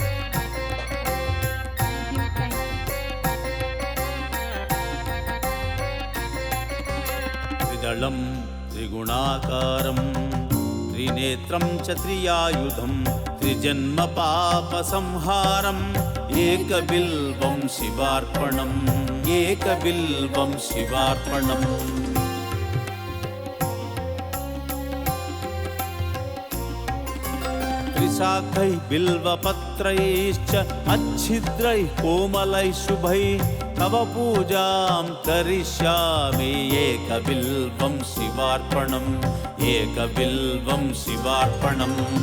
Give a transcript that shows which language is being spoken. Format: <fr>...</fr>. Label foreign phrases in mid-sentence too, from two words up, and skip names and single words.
<sa>त्रिदलं त्रिगुणाकारं त्रिनेत्रं च त्रियायुधं त्रिजन्म पाप संहारं एकबिल्वं शिवार्पणं एकबिल्वं शिवार्पणम्. त्रिशाखैः बिल्वपत्रैश्च अच्छिद्रैः कोमलैः शुभैः तव पूजां करिष्यामि एकबिल्वं शिवार्पणम् एकबिल्वं शिवार्पणम्.</sa>